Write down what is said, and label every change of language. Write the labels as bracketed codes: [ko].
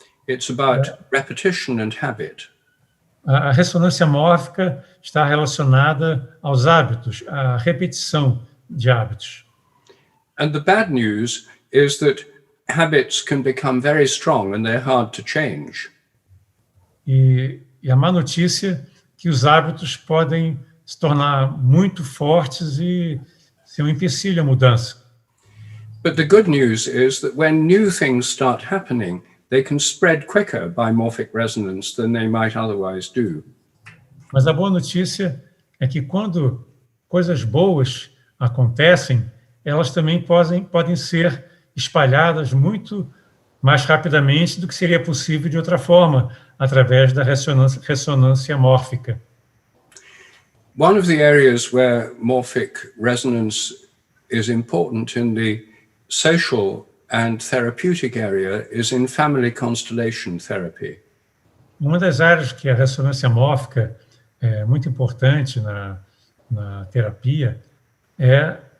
[en] It's about repetition and habit. [pt] A ressonância mórfica está relacionada aos hábitos, à repetição de hábitos. [en] And the bad news is that habits can become very strong and they're hard to change. [pt] E a má notícia é que os hábitos podem se tornar muito fortes e ser um empecilho à mudança. [en] But the good news is that when new things start happening, they can spread quicker by morphic resonance than they might otherwise do. [pt] Mas a boa notícia é que quando coisas boas acontecem, elas também podem ser espalhadas muito mais rapidamente do que seria possível de outra forma, através da ressonância mórfica. [en] One of the areas where morphic resonance is important in the social and therapeutic area is in family constellation therapy. [pt] Uma das áreas que a ressonância mórfica é muito importante na terapia é